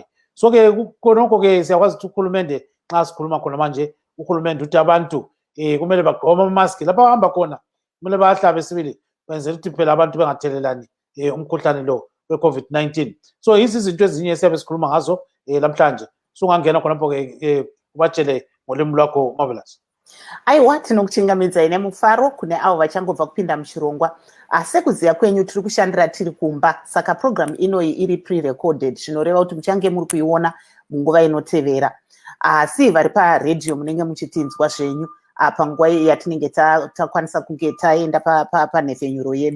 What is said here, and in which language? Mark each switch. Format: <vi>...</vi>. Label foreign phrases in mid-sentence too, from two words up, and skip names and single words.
<nd>So-ke khonokho-ke siyakwazi ukuthi uhulumende nxa sikhuluma khona manje, uhulumende uthi abantu kumele bagqoke amamaski lapha bahamba khona, kumele bahlabe sibili kwenzela ukuthi phela abantu bengathelelani umkhuhlane lo we-COVID-19. So yizi izinto ezinye siyabe sikhuluma ngazo namhlanje. Sungangena khonapho-ke ubatshele ngolimi lwakho Marvelous.</nd> <sn>Aiwa, tinokuchingamidza ine mufaro kune avo vachangobva kupinda muchirongwa. Sekuziya kwenyu tiri kushandira tiri kumba, saka program inoi iri pre-recorded, zvinoreva kuti muchange muri kuiona munguva inotevera. Asi vari paredhiyo munenge muchitinzwa zvenyu panguva yatinenge takwanisa kunge taenda panhefenyuro yedu.</sn>